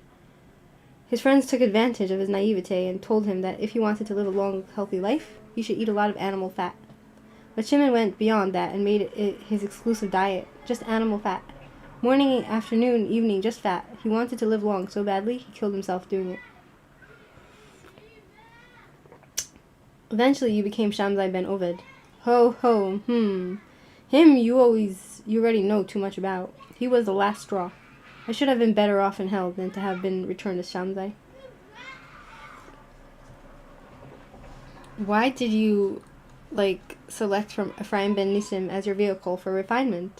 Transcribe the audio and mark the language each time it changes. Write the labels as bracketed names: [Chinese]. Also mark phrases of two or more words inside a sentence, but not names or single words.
[English] His friends took advantage of his naivete and told him that if he wanted to live a long, healthy life, he should eat a lot of animal fat. But Shimon went beyond that and made it his exclusive diet, just animal fat. Morning, afternoon, evening, just fat. He wanted to live long so badly, he killed himself doing it. Eventually, you became Shamsai ben Ovid. Ho, ho, Him you already know too much about. He was the last straw. I should have been better off in hell than to have been returned as Shamsai. Why did you, select from Ephraim ben Nisim as your vehicle for refinement?